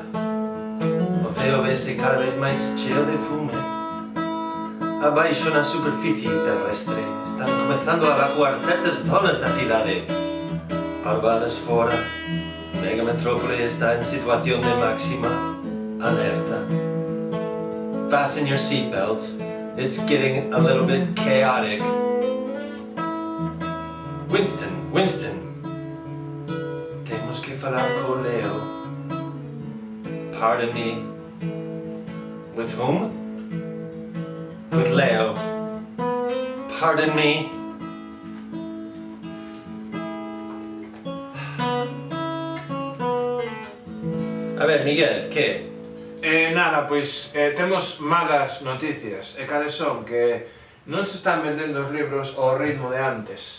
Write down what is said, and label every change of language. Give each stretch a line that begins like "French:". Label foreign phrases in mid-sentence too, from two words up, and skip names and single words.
Galician: O ceo vese cada vez máis cheo de fume. Abaixo na superficie terrestre están comezando a evacuar certas zonas da cidade. Parvadas fora, mega metrópole está en situación de máxima alerta.
English: Fasten your seatbelts, it's getting a little bit chaotic.
Galician: Winston, temos que falar con Leo.
English: Pardon me. With whom? With Leo. Pardon me.
Galician: A ver, Miguel, que? Nada, pois temos malas noticias. E cales son? Que non se están vendendo os libros ao ritmo de antes.